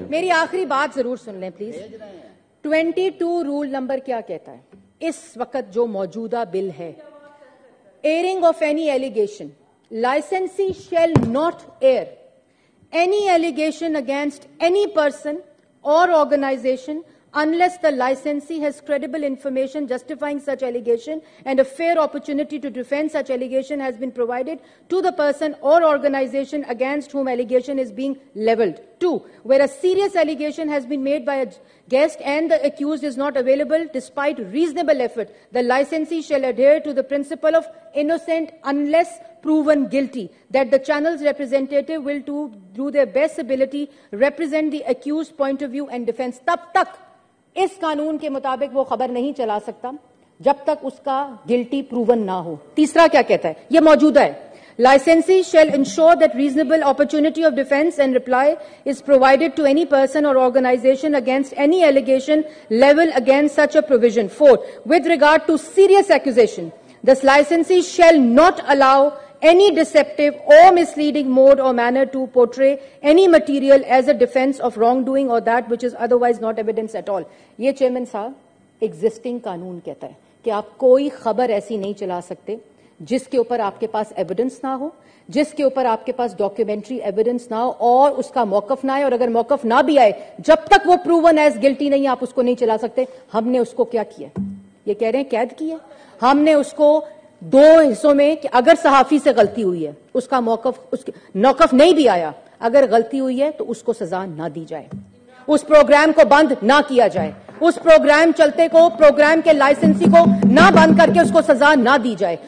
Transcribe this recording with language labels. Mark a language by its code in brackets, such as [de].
[ur] میری آخری بات ضرور سن لیں پلیز. 22 رول نمبر کیا کہتا ہے اس وقت جو موجودہ بل ہے airing of any allegation [en] licensee shall not air any allegation against any person or organization unless the licensee has credible information justifying such allegation and a fair opportunity to defend such allegation has been provided to the person or organization against whom allegation is being leveled. 2. Where a serious allegation has been made by a guest and the accused is not available despite reasonable effort, the licensee shall adhere to the principle of innocent unless proven guilty, that the channel's representative will do their best ability represent the accused point of view and defense. [ur] تب تک اس قانون کے مطابق وہ خبر نہیں چلا سکتا جب تک اس کا گلٹی پروون نہ ہو. تیسرا کیا کہتا ہے یہ موجودہ ہے [en] licensee shall ensure that reasonable opportunity of defense and reply is provided to any person or organization against any allegation leveled against such a provision. 4. With regard to serious accusation, the licensee shall not allow any deceptive or misleading mode or manner to portray any material as a defense of wrongdoing or that which is otherwise not evidence at all. [ur] یہ chairman صاحب existing قانون کہتا ہے کہ آپ کوئی خبر ایسی نہیں چلا سکتے جس کے اوپر آپ کے پاس ایویڈنس نہ ہو, جس کے اوپر آپ کے پاس ڈاکیومنٹری ایویڈنس نہ ہو اور اس کا موقف نہ آئے, اور اگر موقف نہ بھی آئے جب تک وہ پروون ایز گلٹی نہیں آپ اس کو نہیں چلا سکتے. ہم نے اس کو کیا کیا, یہ کہہ رہے ہیں قید کی ہے, ہم نے اس کو 2 حصوں میں کہ اگر صحافی سے غلطی ہوئی ہے اس کا موقف نہیں بھی آیا, اگر غلطی ہوئی ہے تو اس کو سزا نہ دی جائے, اس پروگرام کو بند نہ کیا جائے, اس پروگرام چلتے کو پروگرام کے لائسنسی کو نہ بند کر کے اس کو سزا نہ دی جائے.